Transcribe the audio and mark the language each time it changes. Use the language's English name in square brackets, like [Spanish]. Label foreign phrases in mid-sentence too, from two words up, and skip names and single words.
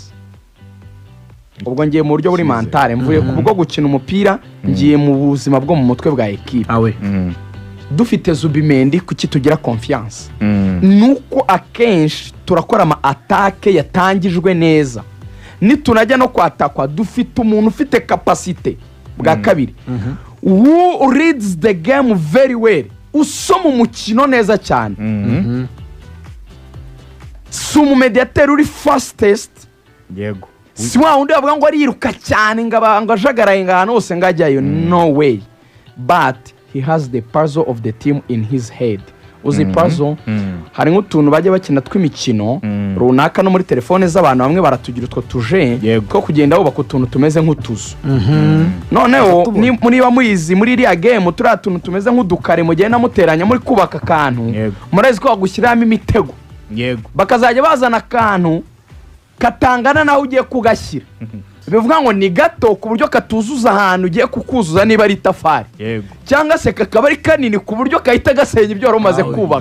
[Kinyarwanda] Ubwo ngiye mu buryo buri mentale, mvuye kubwo gukina umupira, ngiye mu buzima bwo mu mutwe bwa equipe. Dufite zubimendi kuki tugira confiance, nuko akenshi turakora ama attaque yatangijwe neza. nitunajya no kwatakwa dufite umuntu ufite capacity bwa kabiri [English] who reads the game very well, [Kinyarwanda] usoma umukino neza cyane. Si umumediateri uri fastest, yego, si wa wundi bavuga ngo ariruka cyane ngo ajagaraye ngo ahantu hose ngo ajyayo, [English] no way, but he has the puzzle of the team in his head. [Kinyarwanda] Uzi puzzle, hari nk'utuntu bajya bakina tw'imikino runaka no muri telefone z'abantu bamwe baratugira utwo tuje ko kugenda bubaka utuntu tumeze nk'utuzu. Noneho niba muyizi muri iriya game turiya tuntu tumeze nk'udukare mugenda muteranya muri kubaka akantu, murazi ko bagushyiramo imitego, bakazajya bazana akantu katangana nawe ugiye kugashyira, bivuga ngo ni gato ku buryo katuzuza ahantu ugiye kukuzuza niba ari itafari, cyangwa se kakaba ari kanini ku buryo kahita gasenya ibyo wari umaze kubaka.